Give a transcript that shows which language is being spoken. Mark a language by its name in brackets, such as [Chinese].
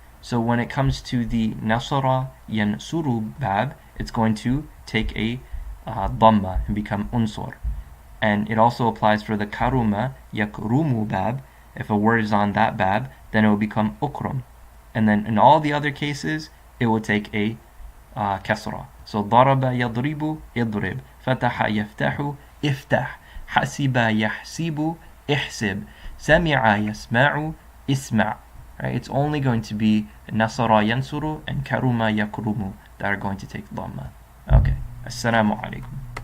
[English] So when it comes to the nasara yansuru bab, it's going to take a dhamma and become unsur. And it also applies for the karuma yakrumu bab. If a word is on that bab, then it will become ukrum. And then in all the other cases, it will take a kasra. [Arabic] So ضرب يضرب اضرب, فتح يفتح افتح, حسب يحسب احسب, سمع يسمع اسمع. [English] Right? It's only going to be nasara yansuru and karuma yakrumu that are going to take dhamma. Okay. [Arabic] Assalamu alaikum.